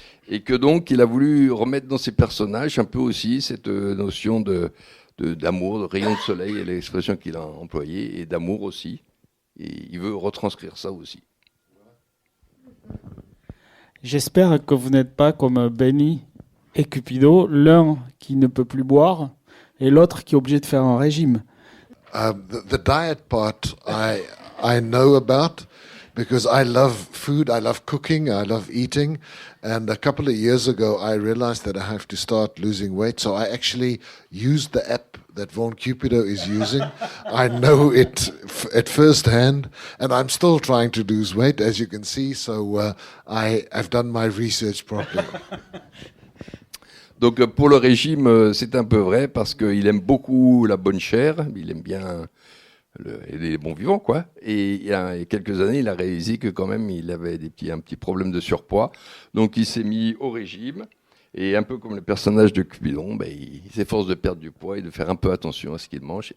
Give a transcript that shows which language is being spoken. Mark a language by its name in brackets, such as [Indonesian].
[French] Et que donc, il a voulu remettre dans ses personnages un peu aussi cette notion d'amour, de rayon de soleil, et l'expression qu'il a employée, et d'amour aussi. Et il veut retranscrire ça aussi. J'espère que vous n'êtes pas comme Benny et Cupido, l'un qui ne peut plus boire et l'autre qui est obligé de faire un régime. [English] The diet part I know about because I love food, I love cooking, I love eating. And a couple of years ago, I realized that I have to start losing weight. So I actually used the app that Vaughan Cupido is using. I know it at first hand, and I'm still trying to lose weight, as you can see. So I've done my research properly. [French] Donc pour le régime, c'est un peu vrai parce qu'il aime beaucoup la bonne chair, il aime bien les bons vivants, quoi. Et il y a quelques années, il a réalisé que quand même, il avait un petit problème de surpoids. Donc il s'est mis au régime. Et un peu comme le personnage de Cupidon, ben, il s'efforce de perdre du poids et de faire un peu attention à ce qu'il mange.